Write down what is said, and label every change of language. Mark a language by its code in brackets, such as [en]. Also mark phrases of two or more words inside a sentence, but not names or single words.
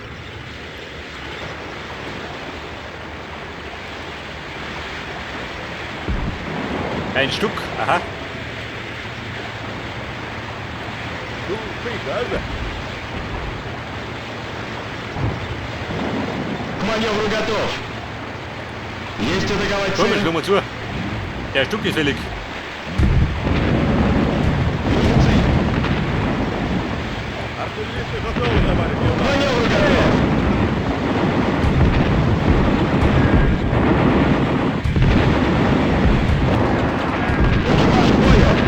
[de] Ein Stück, aha. [ru] Жду приказа. К маневру готов! Есть атаковать [de] Komm, [ru] цель! [de] schau mal zu. Der Stück ist fällig. [ru] Вижу цель! Артиллеристы готовы, товарищ К командующий. маневру готов! Экипаж к бою!